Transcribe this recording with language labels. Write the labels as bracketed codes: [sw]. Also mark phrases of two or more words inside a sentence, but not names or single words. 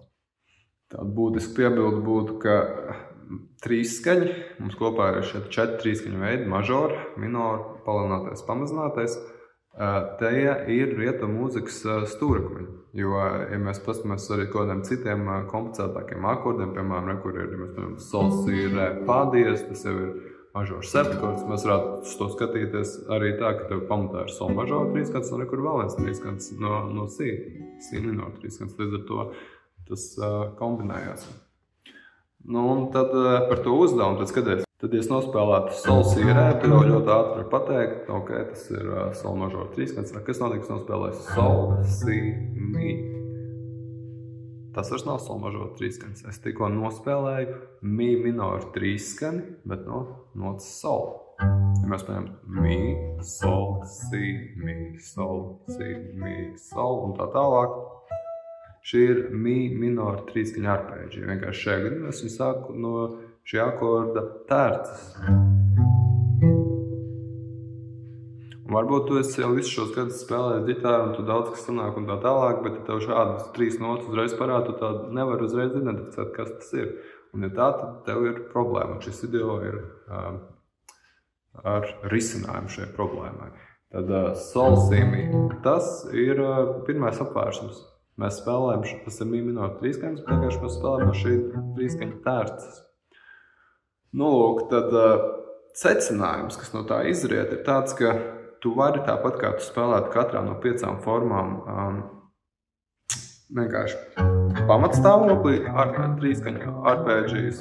[lv] Tāda būtiski piebilde būtu, ka trīsskaņi, mums kopā ir šie 4 trīskaņu veidi, mažori, minori, palielinātais, pamazinātais, tie ir rietumu mūzikas stūrakmeņi. Jo, ja mēs paskatāmies arī kādiem citiem komplicētākiem akordiem, piemēram, kur ir, ja mēs piemēram, sol, si, re, fa diez, tas jau ir mažors septikords, mēs varētu to skatīties arī tā, ka tev pamatā ir sol mažora trīskants un kur vēl viens trīskants no si minora trīskants, līdz ar to tas kombinējās. Nu, un tad par to uzdevumu, tad skaties, tad, ja es nospēlētu sol, si, re, tu jau ļoti ātri var pateikt, ok, tas ir sol mažora trīskants, kas notiek, es nospēlēju sol, si, mi. Tas vairs nav sol mažora trīskans. Es tikko nospēlēju mi minoru trīskani, bet no notas sol. Ja mēs paņemam mi, sol, si, mi, sol un tā tālāk. Šī ir mi minoru trīskaņa arpēģija. Vienkārši šajā gadījumā es viņu sāku no šī akorda terces. Un varbūt tu esi jau visu šos gadus spēlējis ģitāru un tu daudz kas sanāk un tā tālāk, bet ja tev šādas 3 notas uzreiz parāda, tu tā nevar uzreiz identificēt, kas tas ir. Un ja tā, tad tev ir problēma. Un šis video ir ar risinājumu šai problēmai. Tad sol, si, mi. Tas ir pirmais apvērsums. Mēs spēlējam, tas ir mi minora trīskaņas, bet vienkārši mēs spēlējam no šī trīskaņa terces. Nu, lūk, tad secinājums, kas no tā izriet, ir tāds, ka tu vari tāpat, kā tu spēlētu katrā no 5 formām, vienkārši pamatstāvoklī ar trīskaņu arpēģijas.